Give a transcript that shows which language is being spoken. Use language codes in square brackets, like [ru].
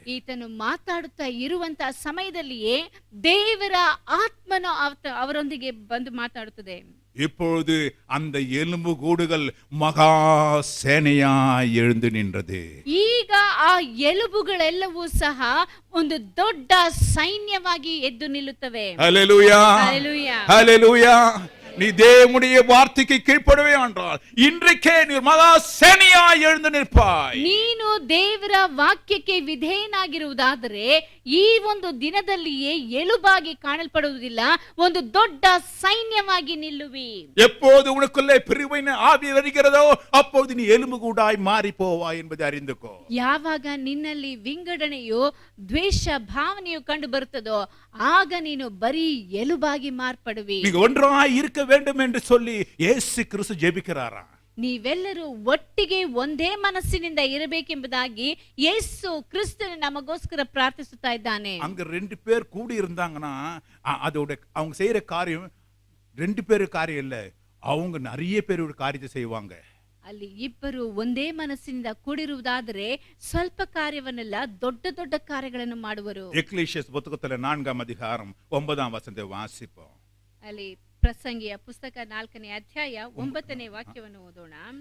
[kn] ಈತನು ಮಾತಾಡುತ್ತಾ ಇರುವಂತ ಸಮಯದಲ್ಲಿಯೇ ದೇವರ ಆತ್ಮನು ಅವರೊಂದಿಗೆ ಬಂದು ಮಾತಾಡುತ್ತದೆ. [ta] இப்பொழுது அந்த எலும்பு கூடுகள் மகா சேனையாய் எழுந்து நின்றது. [kn] ಈಗ ಆ ಎಲುಬುಗಳೆಲ್ಲವೂ ಸಹ ಒಂದು ದೊಡ್ಡ ಸೈನ್ಯವಾಗಿ ಎದ್ದು ನಿಲ್ಲುತ್ತವೆ. [ta] ஹல்லேலூயா, ஹல்லேலூயா, ஹல்லேலூயா. நீ தேவனுடைய வார்த்தைக்கு கீழ்ப்படவே என்றால் இன்றைக்கே நீ மகா சேனையாய் எழுந்து நிற்பாய். [kn] ನೀನು ದೇವರ ವಾಕ್ಯಕ್ಕೆ ವಿಧೇಯನಾಗಿರುವುದಾದರೆ ಈ ಒಂದು ದಿನದಲ್ಲಿಯೇ ಎಲುಬಾಗಿ ಕಾಣಲ್ಪಡುವುದಿಲ್ಲ, ಒಂದು ದೊಡ್ಡ ಸೈನ್ಯವಾಗಿ ನಿಲ್ಲುವಿ. [ta] எப்போது உனக்குள்ளே பிரிவினை ஆவி வருகிறதோ அப்போது நீ எலும்பு கூடாய் மாறி போவாய் என்பதை அறிந்துக்கோ. [kn] ಯಾವಾಗ ನಿನ್ನಲ್ಲಿ ವಿಂಗಡಣೆಯು, ದ್ವೇಷ ಭಾವನೆಯು ಕಂಡು ಬರುತ್ತದೋ ಆಗ ನೀನು ಬರೀ ಎಲುಬಾಗಿ ಮಾರ್ಪಡುವಿ. [ta] நீங்க ஒன்றாய் இருக்க வேண்டும் என்று சொல்லி இயேசு கிறிஸ்து ஜெபிக்கிறாரா. [kn] ನೀವೆಲ್ಲರೂ ಒಟ್ಟಿಗೆ ಒಂದೇ ಮನಸ್ಸಿನಿಂದ ಇರಬೇಕೆಂಬುದಾಗಿ ಯೇಸು ಕ್ರಿಸ್ತನು ನಮಗೋಸ್ಕರ ಪ್ರಾರ್ಥಿಸುತ್ತಾ ಇದ್ದಾನೆ. [ta] அங்க 2 பேர் கூடி இருந்தாங்கன்னா அதோட அவங்க செய்யற காரியம் 2 பேரு காரியம் இல்ல, அவங்க நிறைய பேரோட காரியத்தை செய்வாங்க. [kn] ಅಲ್ಲಿ ಇಬ್ಬರು ಒಂದೇ ಮನಸ್ಸಿನಿಂದ ಕೂಡಿರುವುದಾದರೆ ಸ್ವಲ್ಪ ಕಾರ್ಯವನ್ನೆಲ್ಲ ದೊಡ್ಡ ದೊಡ್ಡ ಕಾರ್ಯಗಳನ್ನು ಮಾಡುವರು. [ta] எக்லீசியஸ் புத்தகத்துல 4ஆம் அதிகாரம் 9ஆம் வசனத்தை வாசிப்போம். [kn] ಅಲ್ಲಿ ಪ್ರಸಂಗಿಯ ಪುಸ್ತಕ 4ನೇ ಅಧ್ಯಾಯ 9ನೇ ವಾಕ್ಯವನ್ನು ಓದೋಣ.